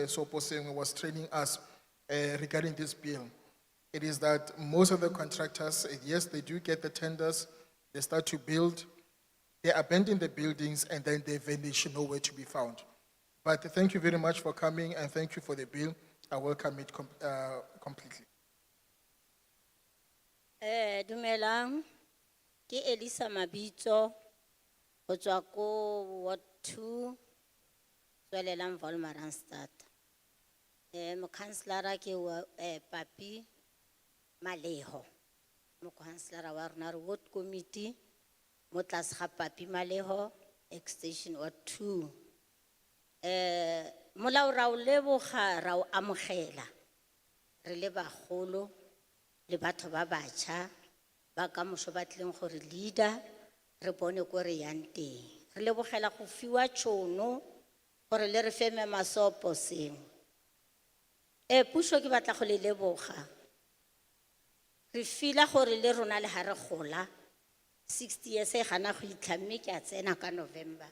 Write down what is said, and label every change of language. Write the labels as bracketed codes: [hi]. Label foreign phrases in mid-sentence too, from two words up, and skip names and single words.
[en] Chairperson was training us regarding this bill, it is that most of the contractors, yes, they do get the tenders, they start to build, they abandon the buildings, and then they vanish nowhere to be found. But thank you very much for coming, and thank you for the bill. I welcome it completely. [tn] Dumelang, ke Elisa Mabitso, go tswa ko Ward 2, Tswelelang Volmaranstad. Mo councillor ke Papi Maleho. Mo councillor wa rona re [en] ward committee [tn] mo tlase ga Papi Maleho extension Ward 2. Molao ra o leboga ra o amogela re le bagolo le batho ba batjha ba ka moso ba tleng gore leader re bone ko re yang teng. Re lebogela go fiwa tšhono gore le re fe Mazelpark seng. Puso ke batla go le leboga. Re fila gore le rona le ha re gola 60 years e gana go itlhamme ke a tsena ka November.